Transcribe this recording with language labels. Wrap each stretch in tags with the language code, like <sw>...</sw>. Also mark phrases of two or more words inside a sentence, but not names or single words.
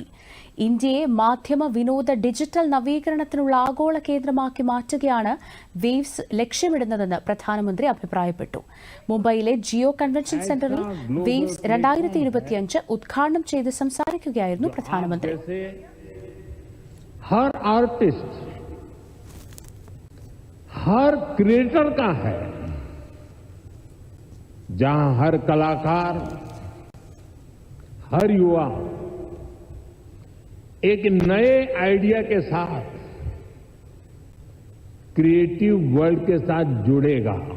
<ml>ഇന്ത്യയെ മാധ്യമ വിനോദ ഡിജിറ്റൽ നവീകരണത്തിനുള്ള ആഗോള കേന്ദ്രമാക്കി മാറ്റുകയാണ് വേവ്സ് ലക്ഷ്യമിടുന്നതെന്ന് പ്രധാനമന്ത്രി അഭിപ്രായപ്പെട്ടു. മുംബൈയിലെ ജിയോ കൺവെൻഷൻ സെന്ററിൽ വേവ്സ് 2025 ഉദ്ഘാടനം ചെയ്ത് സംസാരിക്കുകയായിരുന്നു പ്രധാനമന്ത്രി.</ml> <hi>हर आर्टिस्ट, हर क्रिएटर का है, जहां हर कलाकार, हर युवा एक नए आइडिया के साथ</hi> <en>creative world</en> <hi>के साथ जुड़ेगा.</hi>